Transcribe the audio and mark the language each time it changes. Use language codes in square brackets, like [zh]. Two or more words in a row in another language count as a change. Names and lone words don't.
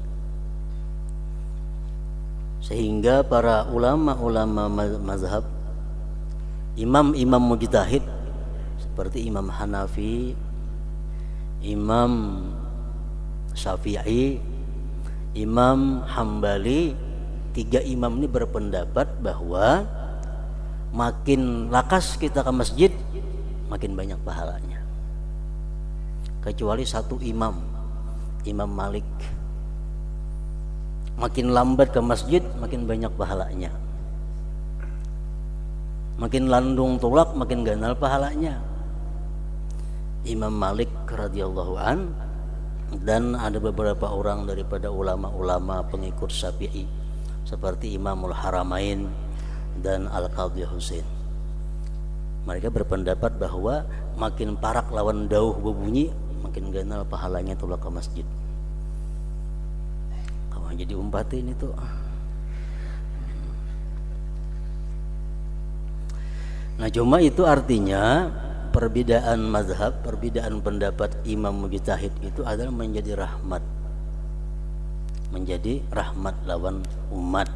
[id] Sehingga para ulama-ulama mazhab, imam-imam mujtahid seperti Imam Hanafi, Imam Syafi'i, Imam Hambali, tiga imam ini berpendapat bahwa makin lakas kita ke masjid makin banyak pahalanya, kecuali satu imam, Imam Malik. Makin lambat ke masjid makin banyak pahalanya, [bjn] makin landung tulak makin ganal pahalanya, [ar] Imam Malik رضي الله عن. [id] Dan ada beberapa orang daripada ulama-ulama pengikut Syafi'i seperti Imamul Haramain dan Al-Qadhi Husain. [bjn] Mereka berpendapat bahwa makin parak lawan dauh berbunyi makin ganal pahalanya tulak ke masjid. Kamu jadi umpatin itu. [id] Nah, cuma itu artinya perbedaan mazhab, perbedaan pendapat imam mujtahid itu adalah menjadi rahmat, menjadi rahmat [bjn] lawan umat.